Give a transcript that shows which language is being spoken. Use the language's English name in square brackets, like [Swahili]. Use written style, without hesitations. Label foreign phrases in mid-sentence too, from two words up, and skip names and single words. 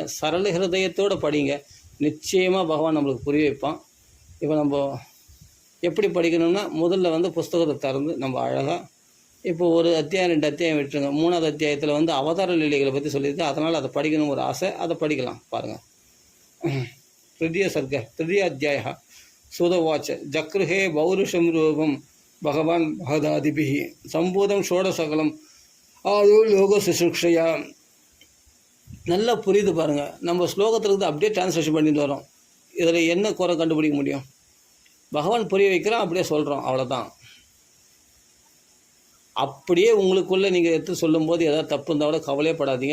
[Tamil] சரள ஹிருதயத்தோடு படிங்க, நிச்சயமாக பகவான் நம்மளுக்கு புரிய வைப்பான். இப்போ நம்ம எப்படி படிக்கணும்னா, முதல்ல புஸ்தகத்தை திறந்து நம்ம அழகாக இப்போ ஒரு அத்தியாயம் 2 அத்தியாயம் விட்டுருங்க. 3வது அத்தியாயத்தில் அவதார லீலைகளை பற்றி சொல்லியிருக்கு. அதனால் அதை படிக்கணும் ஒரு ஆசை, அதை படிக்கலாம். பாருங்கள். [Sanskrit] तृतीय अध्यायः सुदवाच जगृहे पौरुषं रूपं भगवान् महदादिभिः सम्भूतं षोडशकलं आदौ लोकशुश्रूषया. [Tamil] நல்லா புரியுது பாருங்கள். நம்ம ஸ்லோகத்திலிருந்து அப்படியே டிரான்ஸ்லேஷன் பண்ணிட்டு வரோம். இதில் என்ன குறை கண்டுபிடிக்க முடியும்? பகவான் புரிய வைக்கிறோம், அப்படியே சொல்கிறோம், அவ்வளோதான். அப்படியே உங்களுக்குள்ளே நீங்கள் எடுத்து சொல்லும்போது ஏதாவது தப்பு இருந்தால் கூட கவலையப்படாதீங்க.